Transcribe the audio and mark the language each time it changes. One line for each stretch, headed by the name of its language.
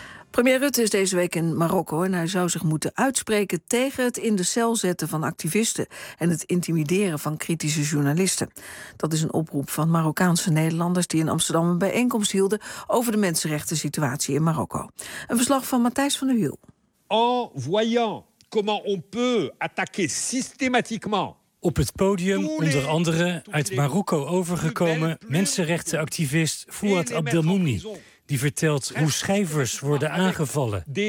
Dutch: Premier Rutte is deze week in Marokko en hij zou zich moeten uitspreken tegen het in de cel zetten van activisten en het intimideren van kritische journalisten. Dat is een oproep van Marokkaanse Nederlanders die in Amsterdam een bijeenkomst hielden over de mensenrechten situatie in Marokko. Een verslag van Matthijs van der Wiel.
French: En voyant comment on peut attaquer systématiquement.
Dutch: Op het podium, onder andere uit Marokko overgekomen, mensenrechtenactivist Fouad Abdelmouni. Die vertelt hoe schrijvers worden aangevallen.